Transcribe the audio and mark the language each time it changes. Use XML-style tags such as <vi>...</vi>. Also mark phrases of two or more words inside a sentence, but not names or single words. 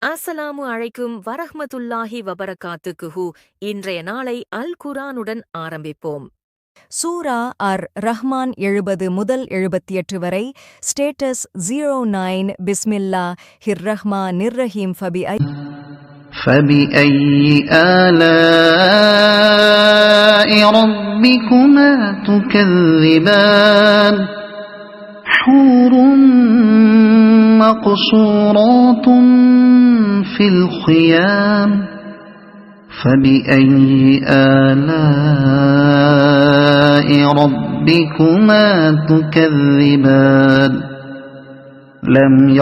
<ar>السلام عليكم ورحمة الله وبركاته.</ar> <ta>இன்றைய நாளை அல் குர்ஆனுடன் ஆரம்பிப்போம். சூரா அர் ரஹ்மான் 70 முதல் 78 வரை.</ta> <ar>ஸ்டேட்டஸ் 09. بسم الله الرحمن الرحيم. فبأي آلاء ربكما تكذبان حور مقصورات في الخيام فبأي آلاء ربكما تكذبان لم</ar>